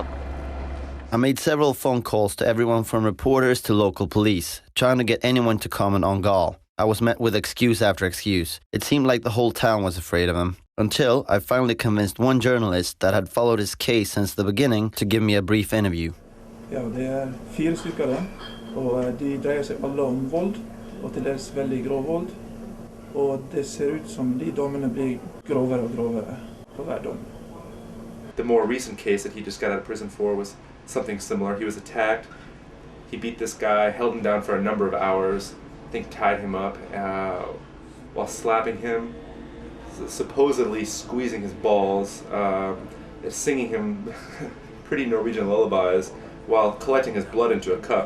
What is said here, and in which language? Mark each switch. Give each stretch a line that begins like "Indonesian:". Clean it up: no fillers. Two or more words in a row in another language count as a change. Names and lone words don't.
English: I made several phone calls to everyone from reporters to local police, trying to get anyone to comment on Gaal. I was met with excuse after excuse. It seemed like the whole town was afraid of him. Until I finally convinced one journalist that had followed his case since the beginning to give me a brief interview.
Norwegian: Ja, det 4 stykker det, og de dreier seg alle om vold, og til dels veldig grov vold. Og det ser ut som de dommene blir grovere og grovere på hver dom.
English: The more recent case that he just got out of prison for was something similar. He was attacked, he beat this guy, held him down for a number of hours, I think tied him up while slapping him supposedly squeezing his balls, singing him pretty Norwegian lullabies while collecting his blood into a cup.